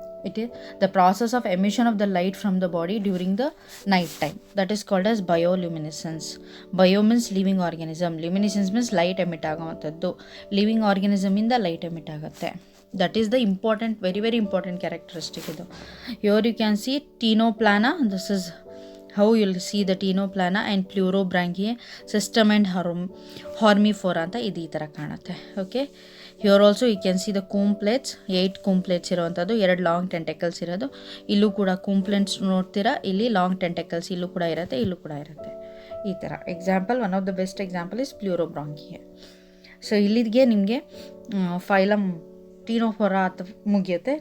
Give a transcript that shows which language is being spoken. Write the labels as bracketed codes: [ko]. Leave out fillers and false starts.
[en] It is the process of emission of the light from the body during the night time, that is called as bioluminescence. Bio means living organism, luminescence means light emit ಆಗುವಂಥದ್ದು. Living ಆರ್ಗ್ಯಾನಿಸಮಿಂದ light emit ಆಗುತ್ತೆ. That is the very very important characteristic ಇದು. Here you can see ctenoplana, this is how you'll see the Ctenoplana and Pleurobranchiae system and Hormifora [kn] ಅಂತ ಇದು ಈ ಥರ ಕಾಣುತ್ತೆ. [en] Okay, here also you can see the comb plates, 8 comb plates ಇರುವಂಥದ್ದು, 2 long tentacles ಇರೋದು. [kn] ಇಲ್ಲೂ ಕೂಡ ಕೂಮ್ ಪ್ಲೇಟ್ಸ್ ನೋಡ್ತೀರಾ, ಇಲ್ಲಿ ಲಾಂಗ್ ಟೆಂಟೆಕಲ್ಸ್ ಇಲ್ಲೂ ಕೂಡ ಇರುತ್ತೆ, ಇಲ್ಲೂ ಕೂಡ ಇರುತ್ತೆ ಈ ಥರ. [en] Example, one of the best example is Pleurobrachia. So [kn] ಇಲ್ಲಿಗೆ ನಿಮಗೆ [en] Phylum Ctenophora ಮುಗಿಯುತ್ತೆ.